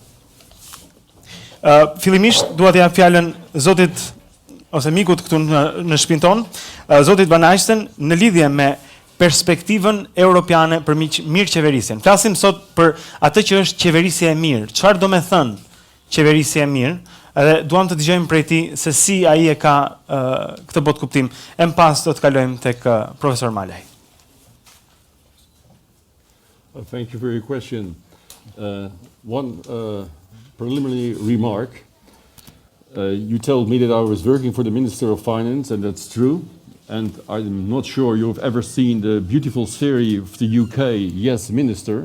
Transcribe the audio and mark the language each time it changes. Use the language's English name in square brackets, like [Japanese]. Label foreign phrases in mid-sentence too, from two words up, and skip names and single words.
[Albanian] Fillimisht dua të jap fjalën zotit ose mikut këtu në shtëpinë tonë, zotit Van Eijsden në lidhje me perspektivën europiane për mirëqeverisjen. Flasim sot për atë që është qeverisja e mirë. Çfarë do me thënë qeverisja e mirë? Edhe duam të dëgjojmë prej tij se si ai e ka këtë botë kuptim. E më pas do të kalojmë tek profesor Malaj. [English] Thank you for your question. One preliminary remark. You told me that I was working for the Minister of Finance, and that's true. And I'm not sure you've ever seen the beautiful series of the UK, Yes, Minister.